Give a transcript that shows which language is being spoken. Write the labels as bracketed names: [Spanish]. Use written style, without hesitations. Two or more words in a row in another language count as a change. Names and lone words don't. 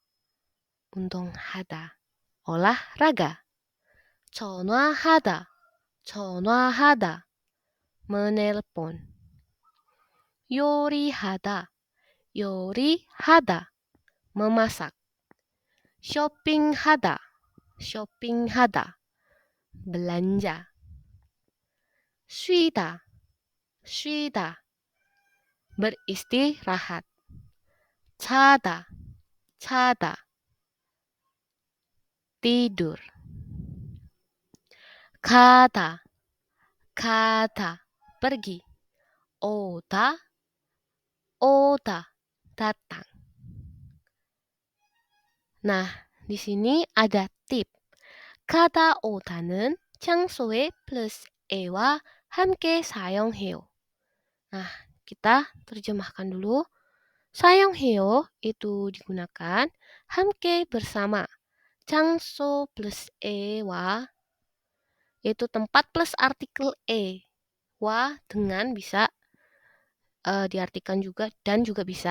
[Korean] 운동하다. olahraga. 전화하다. 전화하다. [Indonesian] menelpon. 요리하다. [Korean] 요리하다. memasak. 쇼핑하다. 쇼핑하다. [Indonesian] belanja. 쉬다. [Korean] 쉬다. [Indonesian] beristirahat. [Korean] 자다. 자다. [Indonesian] tidur. 가다. [Korean] 가다. pergi. 오다. 오다. [Indonesian] datang. Nah, di sini ada tip. [Korean] Kata 오다는 장소에 plus e와 함께 사용해요. [Indonesian] Nah, kita terjemahkan dulu. 사용해요 itu digunakan 함께 bersama. 장소 plus e와 yaitu tempat plus artikel e. Wa dengan bisa diartikan juga dan juga bisa.